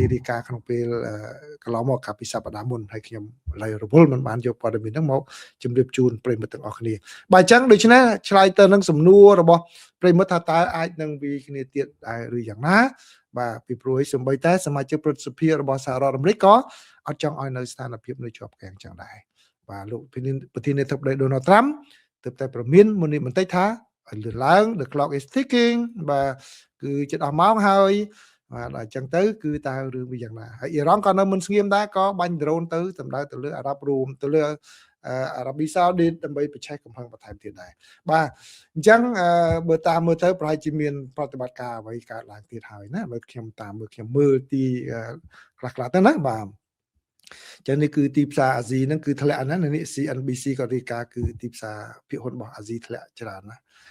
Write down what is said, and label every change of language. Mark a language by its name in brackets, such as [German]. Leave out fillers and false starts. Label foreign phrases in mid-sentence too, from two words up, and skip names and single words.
[Khmer] រាយការណ៍ក្នុងពេលកន្លងមកកាលពីសប្តាហ៍មុនហើយខ្ញុំឡើយរវល់មិនបានយកព័ត៌មានហ្នឹងមកជម្រាបជូនប្រិយមិត្តទាំងអស់គ្នាបាទអញ្ចឹងដូច្នេះឆ្លើយទៅនឹងសំណួររបស់ប្រិយមិត្តថាតើអាចនឹងវាគ្នាទៀតដែរឬយ៉ាង ណាបាទពីព្រោះសំបីតែសមាជិកព្រឹទ្ធសភារបស់សហរដ្ឋអាមេរិកក៏អត់ចង់ឲ្យនៅស្ថានភាពនៅជាប់គាំងចឹងដែរបាទលោកប្រធានាធិបតី Donald Trump ទើបតែប្រមានមុននេះបន្តិចថាឲ្យលឿនឡើង [English] the clock is ticking [Khmer] បាទគឺជិតអស់ម៉ោងហើយបាទអញ្ចឹងទៅគឺតើរឿងវាយ៉ាងណា ហើយអ៊ីរ៉ង់ក៏នៅមិនស្ងៀមដែរក៏បាញ់ drone ទៅសម្ដៅទៅលើអារ៉ាប់រួមទៅលើអារ៉ាប៊ីសាអូឌីតដើម្បីប្រឆេះកំហឹងបន្ថែមទៀតដែរបាទអញ្ចឹងបើតាមមើលទៅប្រហែលជាមានប្រតិបត្តិការអ្វីកើតឡើងទៀតហើយណាបើខ្ញុំតាមមើលខ្ញុំមើលទីខ្លះទៅណាបាទចឹងនេះគឺទីផ្សារអាស៊ីហ្នឹងគឺធ្លាក់ណានេះ CNBC ក៏រាយការណ៍គឺទីផ្សារភាគហ៊ុនរបស់អាស៊ីធ្លាក់ច្រើនណា